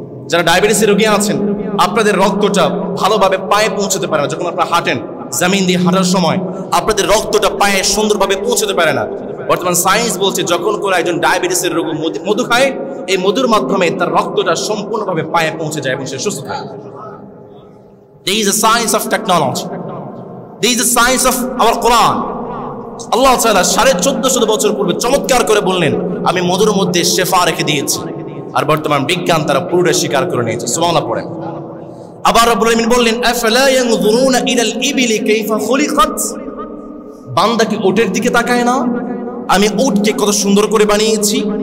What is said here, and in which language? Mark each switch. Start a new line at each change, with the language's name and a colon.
Bangla: যারা ডায়াবেটিসের রোগী আছেন, আপনাদের রক্তটা ভালোভাবে পায়ে পৌঁছতে পারে না। যখন আপনারা হাঁটেন, জমিন দিয়ে হাঁটার সময় আপনাদের রক্তটা পায়ে সুন্দরভাবে পৌঁছতে পারে না। বর্তমান সায়েন্স বলছে যখন কোনো একজন ডায়াবেটিসের রোগী মধু খায়, এই মধুর মাধ্যমে তার রক্তটা সম্পূর্ণভাবে পায়ে পৌঁছে যায় এবং সে সুস্থ থাকে।
English: There is a science of technology. There is a science of our Quran.
Bangla: আল্লাহ তাআলা 1450 বছর পূর্বে চমৎকার করে বললেন, আমি মধুর মধ্যে শেফা রেখে দিয়েছি। আর বর্তমান বিজ্ঞান তারা পুরোটা স্বীকার করে নিয়েছে। সুবহানাল্লাহ পড়েন। আবার রব্বুল আমিন বললেন,
Arabic: আফালা ইয়ানজুরুনা ইলাল ইবিলি কাইফা খুলিকাত।
Bangla: বান্দা কি উটের দিকে তাকায় না? আমি উটকে কত সুন্দর করে বানিয়েছি।